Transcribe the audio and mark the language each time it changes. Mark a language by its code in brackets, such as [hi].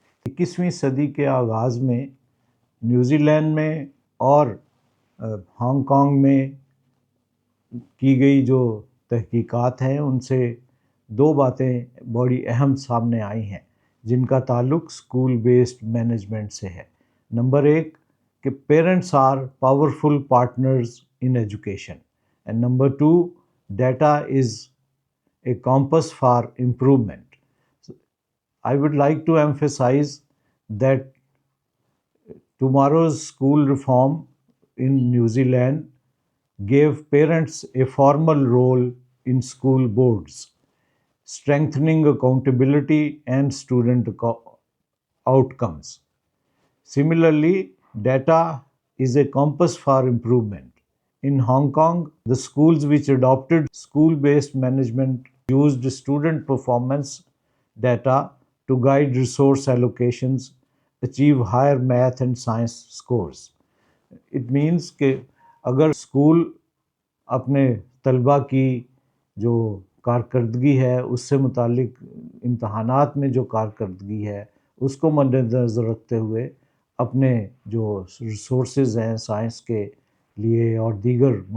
[ur] 21ویں صدی کے آغاز میں نیوزی لینڈ میں اور ہانگ کانگ میں کی گئی جو تحقیقات ہیں ان سے دو باتیں بڑی اہم سامنے آئی ہیں جن کا تعلق اسکول بیسڈ مینجمنٹ سے ہے. نمبر 1 کہ [en] Parents are powerful partners in education, and number 2 data is a compass for improvement. So, I would like to emphasize that tomorrow's school reform in New Zealand gave parents a formal role in school boards, strengthening accountability and student outcomes. Similarly, data is a compass for improvement. In Hong Kong, the schools which adopted school-based management used student performance data to guide resource allocations, achieve higher math and science scores. It means [ur] کہ اگر school اپنے طلبہ کی جو کارکردگی ہے اس سے متعلق امتحانات میں جو کارکردگی ہے اس کو مد نظر رکھتے ہوئے اپنے جو ریسورسز ہیں سائنس کے لیے اور دیگر